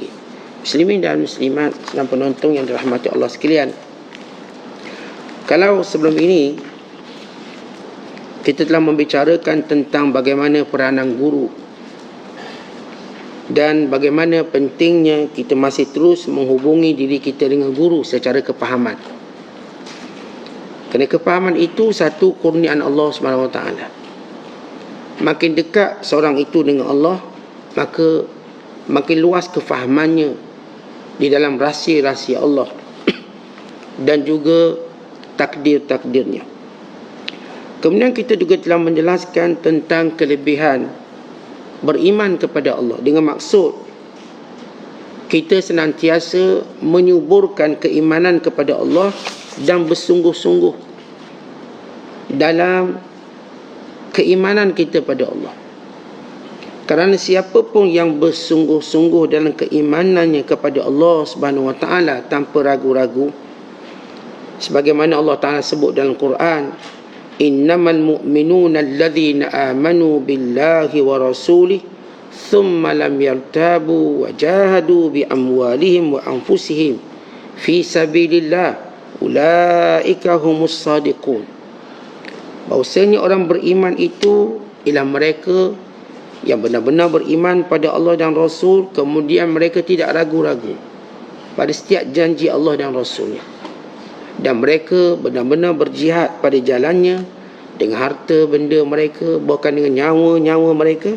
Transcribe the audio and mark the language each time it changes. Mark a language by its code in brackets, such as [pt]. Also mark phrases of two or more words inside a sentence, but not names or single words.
[ms] Muslimin dan muslimat dan penonton yang dirahmati Allah sekalian, kalau sebelum ini kita telah membicarakan tentang bagaimana peranan guru dan bagaimana pentingnya kita masih terus menghubungi diri kita dengan guru secara kepahaman. Kerana kepahaman itu satu kurniaan Allah SWT. Makin dekat seorang itu dengan Allah, maka makin luas kefahamannya di dalam rahsia-rahsia Allah dan juga takdir-takdirnya. Kemudian kita juga telah menjelaskan tentang kelebihan beriman kepada Allah dengan maksud kita senantiasa menyuburkan keimanan kepada Allah dan bersungguh-sungguh dalam keimanan kita pada Allah. Kerana siapa pun yang bersungguh-sungguh dalam keimanannya kepada Allah [ar] سبحانه وتعالى [ms] tanpa ragu-ragu, sebagaimana Allah Taala sebut dalam Quran, [ar] إنما المؤمنون الذين آمنوا بالله ورسوله ثم لم يرتابوا وجاهدوا بأموالهم وأنفسهم في سبيل الله أولئك هم الصادقون. [ms] Bahawasanya orang beriman itu ialah mereka yang benar-benar beriman pada Allah dan Rasul, kemudian mereka tidak ragu-ragu pada setiap janji Allah dan Rasulnya, dan mereka benar-benar berjihad pada jalannya dengan harta benda mereka, bahkan dengan nyawa-nyawa mereka.